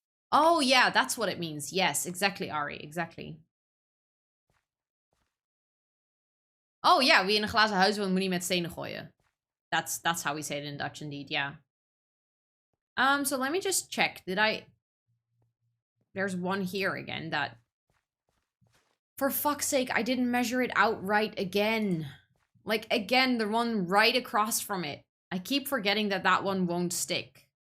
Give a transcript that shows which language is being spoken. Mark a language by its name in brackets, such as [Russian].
[English] Oh, yeah, that's what it means. Yes, exactly, Ari. Exactly. Oh, yeah, [Dutch] wie in een glazen huis woont, moet niet met stenen gooien. [English] That's how we say it in Dutch, indeed, yeah. So let me just check. Did I... There's one here again that... For fuck's sake, I didn't measure it out right again. Like, again, the one right across from it. I keep forgetting that that one won't stick.